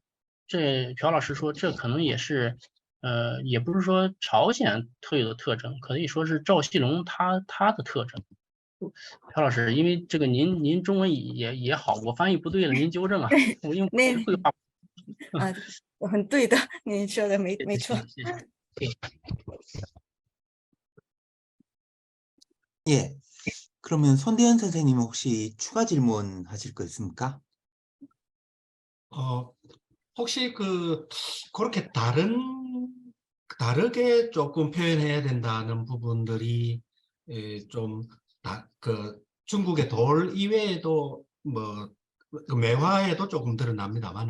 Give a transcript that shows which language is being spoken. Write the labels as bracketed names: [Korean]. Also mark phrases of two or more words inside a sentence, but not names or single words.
[Chinese] 这朴老师说，这可能也是也不是说朝鲜特有的特征，可以说是赵锡龙他的特征。朴老师，因为这个您中文也好，我翻译不对了，您纠正啊。我因为 [Korean] 네, [Chinese] 绘画，很对的，你说的没错。谢谢。 [Korean] 예. 그러면 손대현 선생님 혹시 추가 질문 하실 거 있습니까? 혹시 그렇게 다르게 조금 표현해야 된다는 부분들이 중국의 돌 이외에도 그 매화에도 조금 드러납니다만은